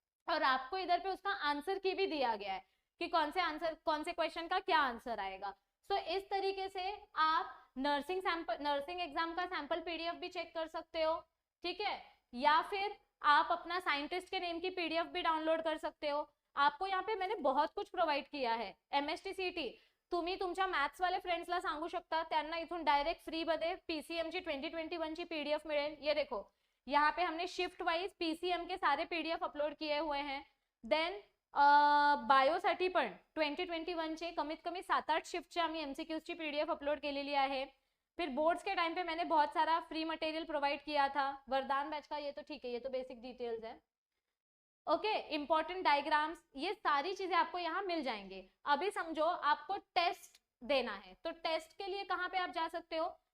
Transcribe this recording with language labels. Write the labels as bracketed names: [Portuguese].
[Hindi] और आपको इधर पे उसका आंसर की भी दिया गया है कि कौन से क्वेश्चन का क्या आंसर आएगा। सो इस तरीके से आप नर्सिंग एग्जाम का सैंपल पीडीएफ भी चेक कर सकते हो, ठीक है। या फिर आप अपना साइंटिस्ट के नेम की पीडीएफ भी डाउनलोड कर सकते हो। आपको यहाँ पे मैंने बहुत कुछ प्रोवाइड किया है। [Marathi] एमएसटीसीटी तुम्ही तुमच्या मॅथ्स वाले फ्रेंड्सला सांगू शकता, त्यांना इथून डायरेक्ट फ्री मध्ये पीसीएम ची 2021 ची पीडीएफ मिळेल। [Hindi] ये देखो यहाँ पे हमने शिफ्ट वाइज पीसीएम के सारे पीडीएफ अपलोड किए हुए हैं. [Marathi] देन बायोसाठी पण 2021चे कमीत कमी 7-8 शिफ्टचे आम्ही एमसीक्यूजची पीडीएफ अपलोड केलेली आहे. [Hindi] फिर बोर्ड्स के टाइम पे मैंने बहुत सारा फ्री मटेरियल प्रोवाइड किया था. वरदान बैच का ये तो ठीक है, ये तो बेसिक डिटेल्स है. ओके, इंपॉर्टेंट डायग्राम्स, ये सारी चीजें आपको यहाँ मिल जाएंगे. अभी समझो आपको टेस्ट देना है, तो टेस्ट के लिए कहाँ पे आप जा सकते हो.